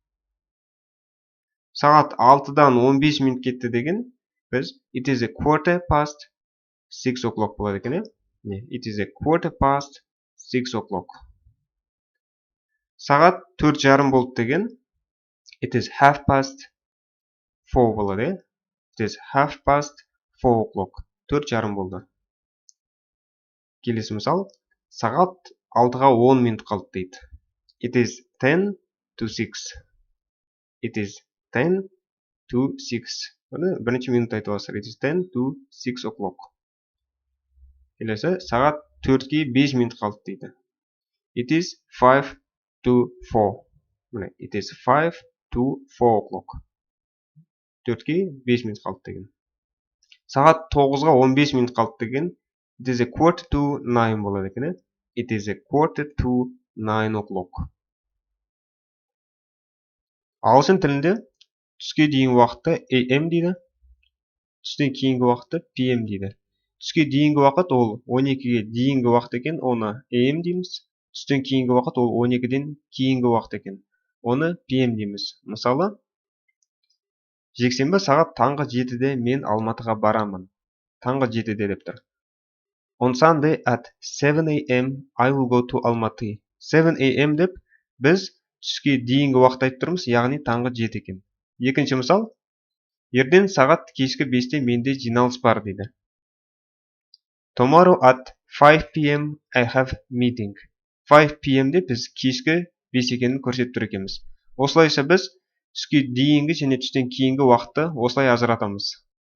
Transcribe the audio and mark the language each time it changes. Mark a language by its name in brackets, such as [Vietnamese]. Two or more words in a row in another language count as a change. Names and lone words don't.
[Kazakh] Сағат 6-дан 15 минут кетті деген біз [English] it is a quarter past 6 o'clock [Kazakh] болады екен. [English] It is a quarter past 6 o'clock. [Kazakh] Сағат 4 жарым болды деген [English] it is half past 4 [Kazakh] болады. [English] It is half past 4 o'clock. 4 [Kazakh] жарым болды. Келесі мысал, сағат 6-ға 10 минут қалды дейді. [English] It is 10 to 6. It is 10 to 6. [Kazakh] Бірінші минут айтып аласыздар. [English] It is 10 to 6 o'clock. [Kazakh] Келесі, сағат 4-ге 5 минут қалды дейді. [English] It is 5 to 4. It is 5 to 4 o'clock. [Kazakh] 4-ге 5 минут қалды деген. Сағат 9-ға 15 минут қалды деген [English] it is a quarter to 9 [Kazakh] болады екен. [English] It is a quarter to 9 o'clock. [Kazakh] Ағылшын тілінде түске дейінгі уақытты AM дейді. Түстен кейінгі уақытты PM дейді. Түске дейінгі уақыт ол 12-ге дейінгі уақыт екен, оны AM дейміз. Түстен кейінгі уақыт ол 12-ден кейінгі уақыт екен. Оны PM дейміз. Мысалы, жексенбі сағат таңғы 7-де мен Алматыға барамын. Таңғы 7-де деп тұр. [English] On Sunday at 7 a.m. I will go to Almaty. 7 a.m. [Kazakh] деп біз түске дейінгі уақыт айтып тұрмыз, яғни таңғы 7 екен. Екінші мысал, ертең сағат кешкі 5-те менде жиналыс бар дейді. [English] Tomorrow at 5 p.m. I have meeting. 5 p.m. [Kazakh] де біз кешкі 5 екенін көрсетіп тұр екенбіз. Осылайша біз түске дейінгі және түстен кейінгі уақытты осылай ажыратамыз.